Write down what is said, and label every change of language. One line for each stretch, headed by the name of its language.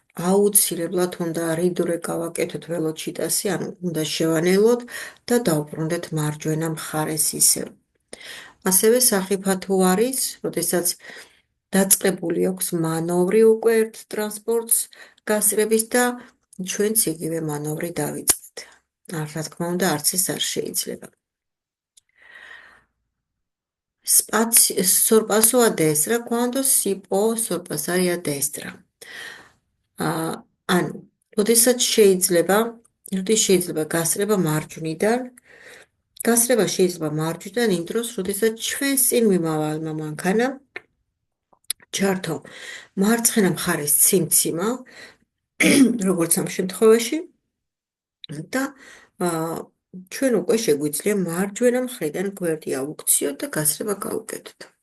Georgian: აუცილებლად უნდა რიდურე გავაკეთოთ ველოჩიტასი, ანუ უნდა შევანელოთ და დავბრუნდეთ მარჯვენა მხარეს ისევ. ასევე სახიფათო არის, როდესაც დაწყებული აქვს მანოვრი უკვე ერთ ტრანსპორტს გასწრების და ჩვენც იგივე მანოვრი დავიწყეთ. რა თქმა უნდა, არც ეს არ შეიძლება.
Italian: Sorpasso a destra quando si può sorpassare a destra.
Georgian: ანუ, როდესაც შეიძლება გასწრება მარჯვნიდან, გასწრება შეიძლება მარჯვნიდან იმ დროს, როდესაც ჩვენს წინ მიმავალმა მანქანამ ჩართო მარცხენა მხარის ციმციმა, როგორც ამ შემთხვევაში, და ჩვენ უკვე შეგვიძლია მარჯვენა მხრიდან გვერდი ავუქციოთ და გასწრება გავუკეთოთ.